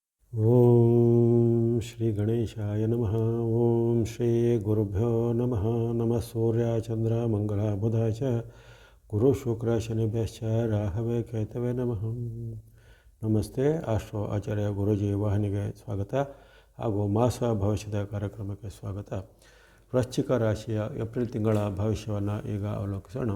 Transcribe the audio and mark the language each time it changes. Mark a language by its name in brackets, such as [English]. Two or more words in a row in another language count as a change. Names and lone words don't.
[Sanskrit] ಓಂ ಶ್ರೀ ಗಣೇಶಾಯ ನಮಃ. ಓಂ ಶ್ರೀ ಗುರುಭ್ಯೋ ನಮಃ. ನಮಃ ಸೂರ್ಯ ಚಂದ್ರ ಮಂಗಳ ಬುಧ ಚ ಗುರು ಶುಕ್ರ ಶನಿಭ್ಯಶ್ಚ ರಾಹವೇ ಕೇತವೇ ನಮಃ. [Kannada] ನಮಸ್ತೆ. ಆಸ್ಟ್ರೋ ಆಚಾರ್ಯ ಗುರೂಜಿ ವಾಹಿನಿಗೆ ಸ್ವಾಗತ ಹಾಗೂ ಮಾಸ ಭವಿಷ್ಯದ ಕಾರ್ಯಕ್ರಮಕ್ಕೆ ಸ್ವಾಗತ. ವೃಶ್ಚಿಕ ರಾಶಿಯ ಏಪ್ರಿಲ್ ತಿಂಗಳ ಭವಿಷ್ಯವನ್ನು ಈಗ ಅವಲೋಕಿಸೋಣ.